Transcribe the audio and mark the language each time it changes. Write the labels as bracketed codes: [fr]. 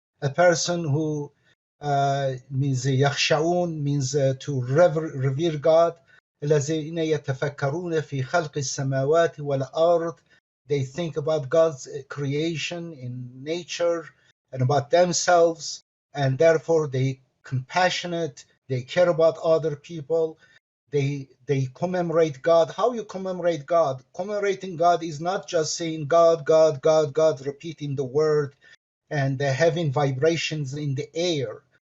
[en] A person who means yakhsha'un, means to revere God. [ar] الذين يتفكرون في خلق السماوات والأرض. [en] They think about God's creation in nature and about themselves, and therefore they compassionate, they care about other people, they commemorate God. How you commemorate God? Commemorating God is not just saying God, God, God, God, repeating the word and having vibrations in the air.